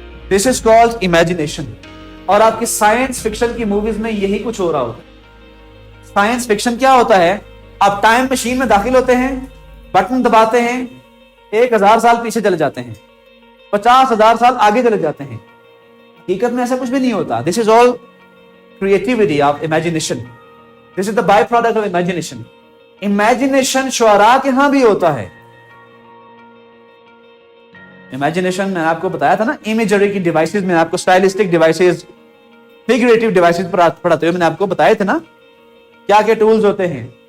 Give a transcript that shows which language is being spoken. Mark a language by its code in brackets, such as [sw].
[en] This is called imagination. [ur] اور آپ کی سائنس فکشن کی موویز میں یہی کچھ ہو رہا ہوتا ہے. سائنس فکشن کیا ہوتا ہے؟ آپ ٹائم مشین میں داخل ہوتے ہیں, بٹن دباتے ہیں, 1000 سال پیچھے چلے جاتے ہیں, 50,000 سال آگے چلے جاتے ہیں. حقیقت میں ایسا کچھ بھی نہیں ہوتا. [en] This is all creativity of imagination. This is the by product of imagination. [ur] Imagination شعراء کے ہاں بھی ہوتا ہے. امیجنیشن میں آپ کو بتایا تھا نا, امیجری کی ڈیوائسز میں آپ کو اسٹائلسٹک ڈیوائسز, فیگریٹو ڈیوائسز پر پڑھاتے ہوئے میں نے آپ کو بتائے تھے نا کیا کیا ٹولز ہوتے ہیں.